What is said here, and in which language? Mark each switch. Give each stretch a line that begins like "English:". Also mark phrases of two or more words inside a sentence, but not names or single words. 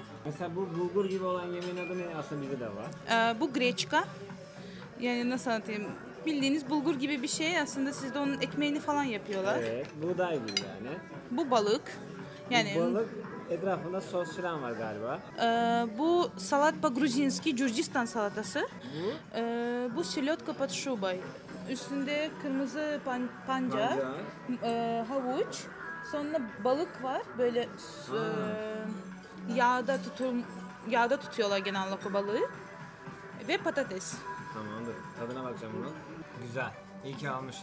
Turkish: Mesela bu bulgur gibi olan yemeğin adı ne? Aslında bizde de var. Bu greçka. Yani nasıl anlatayım? Bildiğiniz bulgur gibi bir şey. Aslında sizde onun ekmeğini falan yapıyorlar. Evet, buğday gibi yani. Bu balık. Yani Bu balık etrafında sos falan var galiba.
Russian: bu салат по-грузински,
Turkish: Gürcistan salatası.
Russian: Bu селёдка под шубой.
Turkish: Üstünde kırmızı pancar, havuç, sonra balık var. Böyle yağda tutuyorlar genellikle balığı ve patates. Tamamdır. Tadına bakacağım bunun. Güzel. İyi ki almışız.